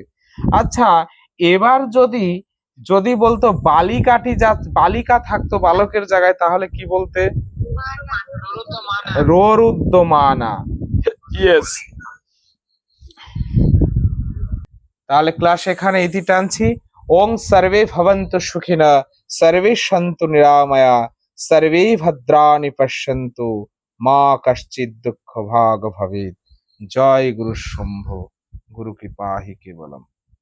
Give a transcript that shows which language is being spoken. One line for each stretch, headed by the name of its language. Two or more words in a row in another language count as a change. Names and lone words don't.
Bangla: আচ্ছা, এবার যদি যদি বলতো বালিকাটি যা, বালিকা থাকতো বালকের জায়গায়, তাহলে কি বলতে?
Sanskrit: ররুদ্যমানা। ইয়েস।
Bangla: তাহলে ক্লাস এখানে ইতি টানছি।
Sanskrit: ওং সর্বে ভবন্তু সুখিনা, সর্বে সন্তু নিরাময়া, সর্বে ভদ্রাণি পশ্যন্তু, মা কশ্চিৎ দুঃখ ভাগ ভবেৎ। জয় গুরু শম্ভু, গুরু কৃপা হি কেবলম।